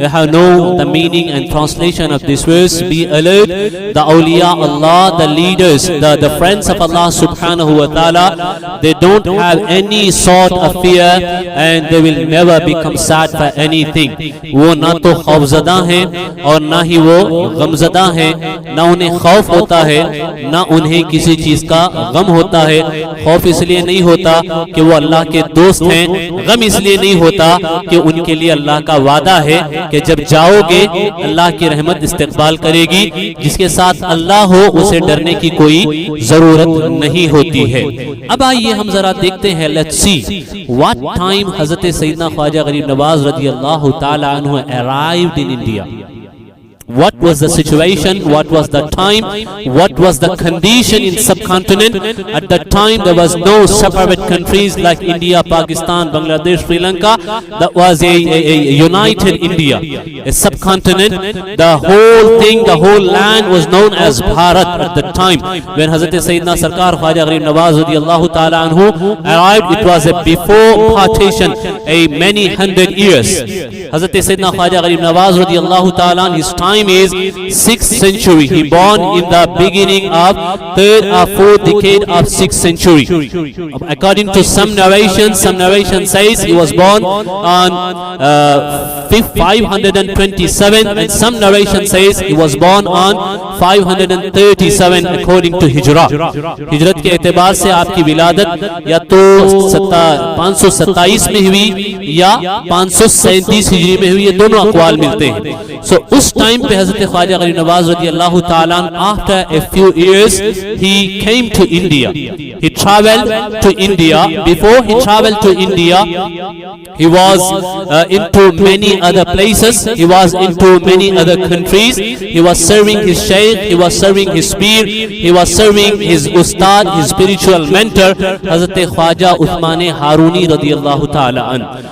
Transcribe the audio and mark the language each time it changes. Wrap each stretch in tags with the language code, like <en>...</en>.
<en>You have know the meaning and translation of this verse. Be alert, the awliya Allah, the leaders, the friends of Allah subhanahu wa ta'ala, they don't have any sort of fear and they will never become sad for anything.</en> <ur>Wo na to khawfzada رونا ہیں اور نہ ہی وہ غمزدہ ہیں، نہ انہیں خوف ہوتا ہے نہ انہیں کسی چیز کا غم ہوتا ہے۔ خوف اس لیے نہیں ہوتا کہ وہ اللہ کے دوست ہیں، غم اس لیے نہیں ہوتا کہ ان کے لیے اللہ کا وعدہ ہے کہ جب جاؤ گے اللہ کی رحمت استقبال کرے گی، جس کے ساتھ اللہ ہو اسے ڈرنے کی کوئی ضرورت نہیں ہوتی ہے۔ اب آئیے ہم ذرا دیکھتے ہیں،</ur> <en>let's see what time</en> <ur>حضرت سیدنا خواجہ غریب نواز رضی اللہ تعالی عنہ</ur> <en>arrived in India. What was the situation? What was the time? What was the condition in subcontinent? At that time there was no separate countries like India, Pakistan, Bangladesh, Sri Lanka. That was a united India, a subcontinent. The whole thing, the whole land was known as Bharat at that time. When Hazrat Sayyidina Sarkar Khwaja Gharib Nawaz radiyallahu ta'ala anhu arrived, it was a before partition, a many hundred years. Hazrat Sayyidina Khwaja Gharib Nawaz radiyallahu ta'ala anhu, his time is 6th century. He born in the beginning of 3rd or 4th decade of 6th century. According to some narration says he was born on 527, and some narration says he was born on 537 according to Hijrah.</en> <ur>ہجرت کے اعتبار سے آپ کی ولادت یا تو 527 میں ہوئی یا 537 ہجری میں ہوئی، یہ دونوں اقوال ملتے ہیں۔ سو اس ٹائم پہ حضرت خواجہ غریب نواز رضی اللہ تعالیٰ</ur> <en>after a few years he came to India. He traveled to India. Before he traveled to India, he was into many other places. He was into many other countries. He was serving his sheikh, he was serving his peer, he was serving his ustad, his spiritual mentor, Hazrat Khwaja Uthman Haruni radiyallahu ta'ala an.</en>